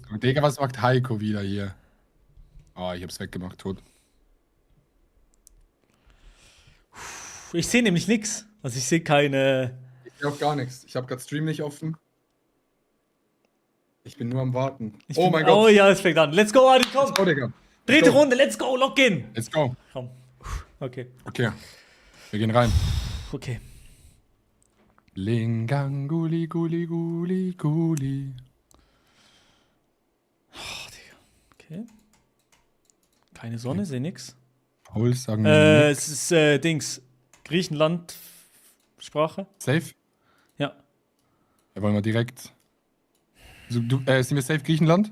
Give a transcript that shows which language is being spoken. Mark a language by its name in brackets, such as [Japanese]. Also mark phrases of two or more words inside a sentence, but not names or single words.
[German] Digga, was macht Heiko wieder hier? Oh, ich hab's weggemacht, tot. Ich sehe nämlich nichts. Also ich sehe keine. Ich sehe auch gar nichts. Ich habe gerade Stream nicht offen. Ich bin nur am Warten. Oh mein Oh Gott. ja, es fängt an. [English] Let's go, Adi, komm. Let's go, [German] Digga. Dritte [English] Let's go. Runde, let's go, lock in. Let's go. [German] Komm. Okay. Okay. Wir gehen rein. Okay. Linganguli, guli, guli, guli. Okay. Keine Sonne, sehe nix. Paul, sagen wir Es ist Dings. Griechenland Sprache. safe? Ja. Ja, wollen wir direkt. Sind wir safe Griechenland?